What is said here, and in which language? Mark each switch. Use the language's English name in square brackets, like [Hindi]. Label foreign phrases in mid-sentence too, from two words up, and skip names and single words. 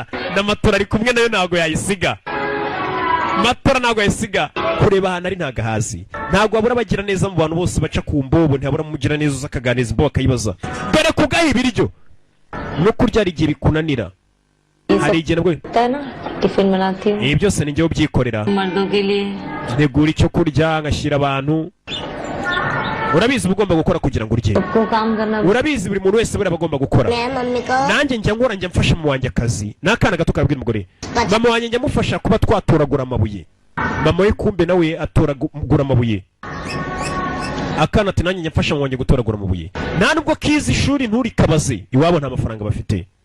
[Kinyarwanda] N'amatora ari kumwe nayo ntabwo yayisiga. Matora ntabwo yayisiga. Kureba ahantu ari ntagahazi. Ntabwo wabura bagira neza mu bantu bose baca ku mbobo, ntabura mugira neza uzakaganiza imbobo akayibaza. Dore kugaha ibiryo. No kurya ari igihe bikunanira. Hari igihe nabwo [Hindi] टिफिन बनाती हूँ [Kinyarwanda] byose ni njye ubyikorera [Hindi] मर्दों के लिए [Kinyarwanda] ntegura icyo kurya ngashyira abantu urabizi ugomba gukora kugira ngo urye urabizi buri muntu wese buri abagomba gukora nanjye njya nkora njya mfasha mu wanjye akazi n'akana gato kabwira umugore mama wanjye njya mufasha kuba twatoragura amabuye mama we kumbe nawe atoragura amabuye akana ati nanjye njya mfasha mu wanjye gutoragura amabuye nta nubwo kizi ishuri nturikabaze iwabo nta mafaranga bafite